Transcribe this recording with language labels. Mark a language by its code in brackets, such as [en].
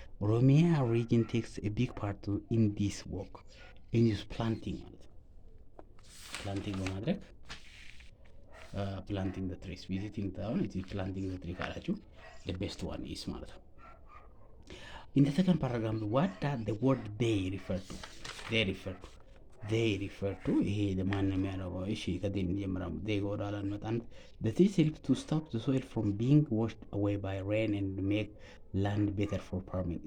[en] Oromia region takes a big part in this work. In this planting በማድረግ planting the trees, visiting town, it is planting the tree ካላችሁ the best one is [am] ማለት ነው። [en] In the second paragraph, what does the word they refer to? They refer to [am] ይሄ ለማን ነው የሚያደርገው? እሺ ከዚህ ጀምረን [en] they go down and the trees help to stop the soil from being washed away by rain and make land better for farming.